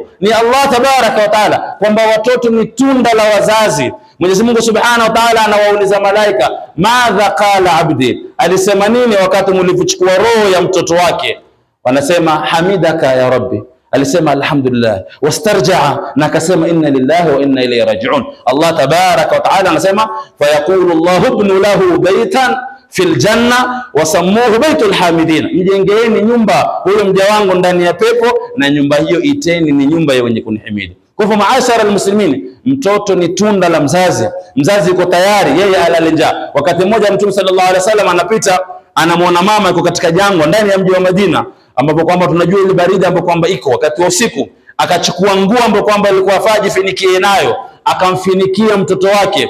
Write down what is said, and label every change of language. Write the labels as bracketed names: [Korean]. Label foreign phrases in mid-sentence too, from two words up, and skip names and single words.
[Swahili] Ni Allah [Arabic] تبارك وتعالى, [Swahili] kwamba watoto ni tunda la wazazi. Mwenyezi Mungu [Arabic] سبحانه وتعالى [Swahili] anawauliza malaika, [Arabic] ماذا قال عبدي, [Swahili] alisema nini wakati mlipochukua roho ya mtoto wake? Wanasema [Arabic] حمدك يا ربي, [Swahili] alisema alhamdulillah, wastarjaa, na akasema [Arabic] إنا لله وإنا إليه راجعون. [Swahili] Allah [Arabic] تبارك وتعالى [Swahili] anasema, [Arabic] فيقول الله ابنوا له بيتا في الجنة وسموه بيت الحامدين, [Swahili] mjengeeni nyumba huyo mja wangu ndani ya pepo, na nyumba hiyo iteni ni nyumba ya wenye kunihimidi. Kwa hivyo [Arabic] معشر المسلمين, [Swahili] mtoto ni tunda la mzazi. Mzazi yuko tayari yeye alale njaa. Wakati mmoja Mtume [Arabic] صلى الله عليه وسلم [Swahili] anapita, anamuona mama yuko katika jangwa ndani ya mji wa Madina, ambapo kwamba tunajua ile baridi ambapo kwamba iko wakati wa usiku, akachukua nguo ambapo kwamba alikuwa afaji finikie nayo, akamfinikia mtoto wake.